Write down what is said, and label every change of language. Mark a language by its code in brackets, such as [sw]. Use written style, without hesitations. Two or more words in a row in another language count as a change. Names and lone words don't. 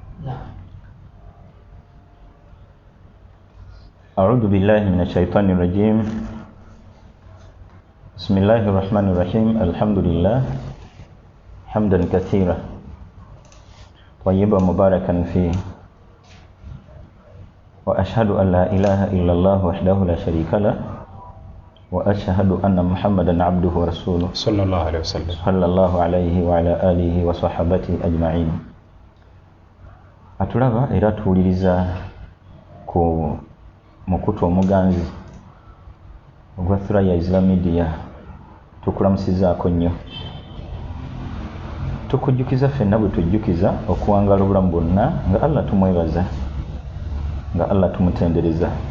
[ar] أعوذ بالله من الشيطان الرجيم بسم الله الرحمن الرحيم الحمد لله حمدا كثيرا طيبا مباركا فيه وأشهد أن لا إله إلا الله وحده لا شريك له وأشهد أن محمدا عبده ورسوله صلى الله عليه وسلم صلى الله عليه وعلى آله وصحبه أجمعين. [lg] Atulaba era tuwuliriza ku mukutu omuganzi ogwa Thurayya Islam Media tukulamusizaako nnyo. Tukujjukiza ffenna bwe tujjukiza okuwangala obulamu bwonna nga Allah tumwebaza, nga Allah tumutendereza.